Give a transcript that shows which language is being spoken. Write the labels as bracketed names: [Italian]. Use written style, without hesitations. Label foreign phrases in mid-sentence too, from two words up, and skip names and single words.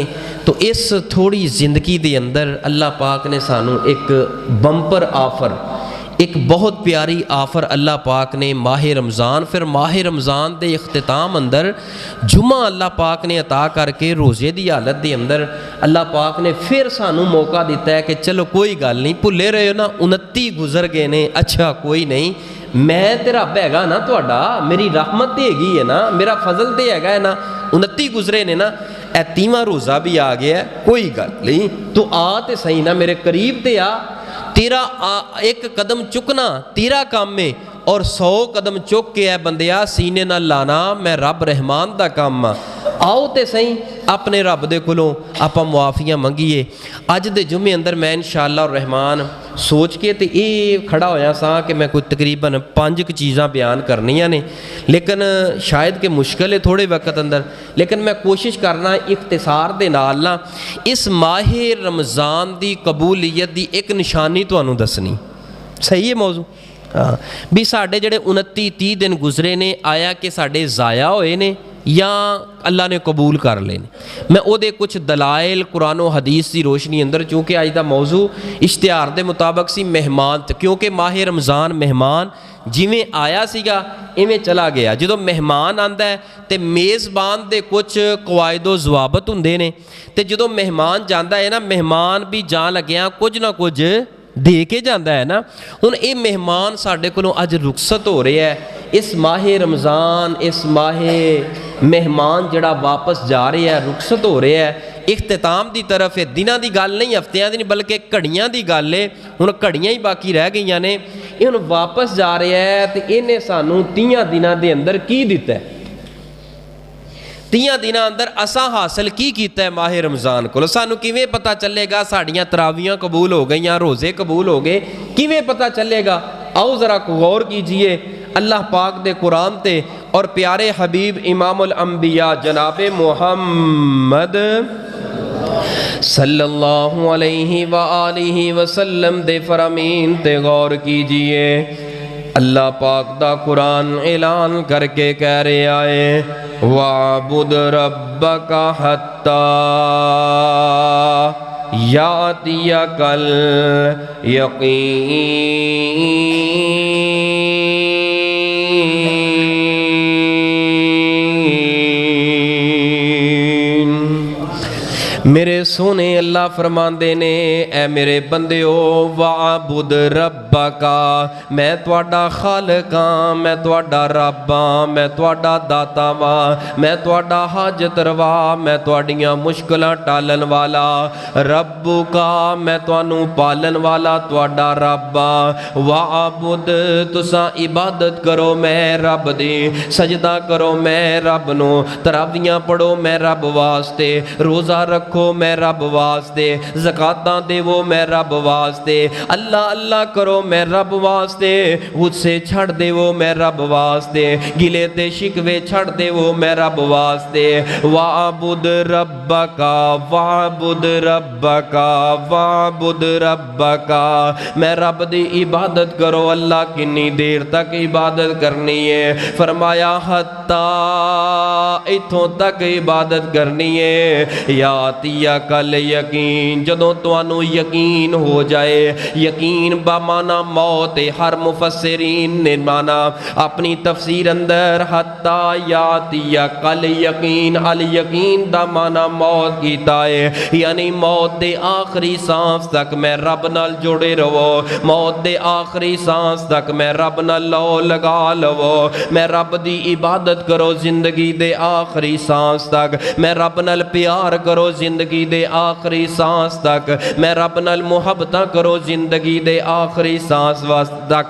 [Punjabi] تو اس تھوڑی زندگی دے اندر اللہ پاک نے سانو ایک بمپر آفر، ایک بہت پیاری آفر اللہ پاک نے ماہ رمضان، پھر ماہ رمضان دے اختتام اندر جمعہ اللہ پاک نے عطا کر کے روزے دی حالت دے اندر اللہ پاک نے پھر سانو موقع دیتا ہے کہ چلو کوئی گل نہیں، بھلے رہے ہو نا 29 گزر گئے نے، اچھا کوئی نہیں، میں تے رب ہے نا تہاڈا، میری رحمت تے ہیگی ہے نا، میرا فضل تے ہے نا، 29 گزرے نے نا، اے 30واں روزہ بھی آ گیا ہے، کوئی گل نہیں، تو آ تے صحیح نا میرے قریب تے آ، تیرا ایک قدم چکنا تیرا کام ہے، اور 100 قدم چک کے اے بندیا سینے نہ لانا میں رب رحمان دا کام ہاں۔ آؤ تے صحیح اپنے رب دے کولوں آپاں معافیاں منگیے۔ اج دے جمعے اندر میں [Arabic] انشاءاللہ الرحمن [Punjabi] سوچ کے تے یہ کھڑا ہویا سا کہ میں کوئی تقریباً 5 چیزاں بیان کرنیاں نے، لیکن شاید کہ مشکل ہے تھوڑے وقت اندر، لیکن میں کوشش کرنا اختصار دے نال نا اس ماہ رمضان دی قبولیت دی ایک نشانی تانوں دسنی۔ صحیح ہے موضوع؟ ہاں بھی ساڈے جڑے 29-30 دن گزرے نے، آیا کہ ساڈے ضائع ہوئے نے یا اللہ نے قبول کر لے نے؟ میں او دے کچھ دلائل قرآن و حدیث دی روشنی اندر، چونکہ اج دا موضوع اشتہار دے مطابق سی مہمان، کیونکہ ماہ رمضان مہمان جویں آیا سیگا ایویں چلا گیا۔ جدو مہمان آندا ہے تے میزبان دے کچھ قواعد و ضوابط ہوندے نے، تے جدو مہمان جاندا ہے نا، مہمان بھی جان لگیاں کچھ نہ کچھ دے کے جاندا ہے نا۔ ہن اے مہمان ساڈے کولوں اج رخصت ہو رہے ہے، اس ماہ رمضان، اس ماہ مہمان جڑا واپس جا رہے ہے، رخصت ہو رہے ہے، اختتام دی طرف ہے۔ دناں دی گل نہیں، ہفتیاں دی نہیں، بلکہ گھڑیاں دی گل ہے۔ ہن گھڑیاں ہی باقی رہ گئیاں نے، یہ ہن واپس جا رہے ہے تے انہیں سانوں 30 دناں دے اندر کی دیتا ہے؟ 30 دناں اندر اساں حاصل کی کیتا ہے ماہ رمضان کو؟ سانوں کیویں پتہ چلے گا ساڈیاں تراویاں قبول ہو گئیاں، روزے قبول ہو گئے؟ کیویں پتہ چلے گا؟ آؤ ذرا غور کیجئے اللہ پاک دے قرآن تے اور پیارے حبیب امام الانبیاء جناب محمد [Arabic] صلی اللہ علیہ وآلہ وسلم [Punjabi] دے فرامین تے غور کیجئے۔ اللہ پاک دا قرآن اعلان کر کے کہہ رہے آئے [Arabic] وَعْبُدْ رَبَّكَ حَتَّى يَأْتِيَكَ الْيَقِينُ۔ [Punjabi] میرے سونے اللہ فرماندے نے اے میرے بندیو وَعْبُدْ رَبَّكَ، میں تواڈا خالق ہاں، میں تواڈا رب ہاں، میں تواڈا داتا ہاں، میں تواڈا حاجت روا، میں تواڈیاں مشکلاں ٹالن والا ربُّکَ، میں توانوں پالن والا تواڈا رب ہاں۔ وَعْبُدْ، تساں عبادت کرو میں رب دی، سجدہ کرو میں رب نو، تراویاں پڑھو میں رب واسطے، روزہ رکھو میں رب واسطے، زکاتاں دیو میں رب واسطے، اللہ اللہ کرو میں رب واسطے، غصے چھڑ دیو میں رب واسطے، گلے تے شکوے چھڑ دیو میں رب واسطے۔ [Arabic] وَعْبُدْ رَبَّكَ وَعْبُدْ رَبَّكَ وَعْبُدْ رَبَّكَ، [Punjabi] میں رب دی عبادت کرو۔ اللہ کنی دیر تک عبادت کرنی ہے؟ فرمایا حتیٰ، اتھوں تک عبادت کرنی ہے [Arabic] یاتیک الیقین، [Punjabi] جدوں توانوں یقین ہو جائے۔ یقین بامانا موت، ہر مفسرین نے مانا اپنی تفسیر اندر [Arabic] حتیٰ یاتیک الیقین، [Punjabi] الیقین دا مانا موت کیتا ہے، یعنی موت دے آخری سانس تک میں رب نال جڑے رہو، موت دے آخری سانس تک میں رب نال لو لگا لو، میں رب دی عبادت کرو زندگی دے آخری سانس تک، میں رب نال پیار کرو زندگی دے آخری سانس تک، میں رب نال محبتاں کرو زندگی دے آخری سانس تک۔